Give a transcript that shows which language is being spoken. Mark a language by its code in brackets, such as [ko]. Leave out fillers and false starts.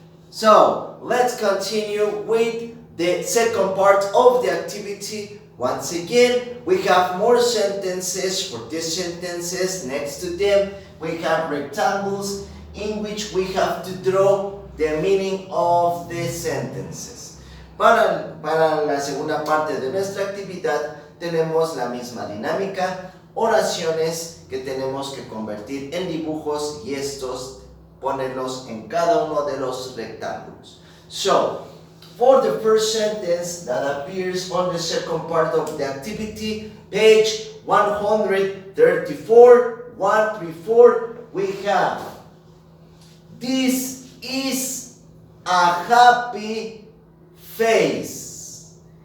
[en] So, let's continue with the second part of the activity. Once again, we have more sentences. For these sentences, next to them, we have rectangles in which we have to draw the meaning of the sentences. [es] Para la segunda parte de nuestra actividad tenemos la misma dinámica, oraciones que tenemos que convertir en dibujos y estos ponerlos en cada uno de los rectángulos. [en] So, for the first sentence that appears on the second part of the activity, page 134, we have, this is a happy face.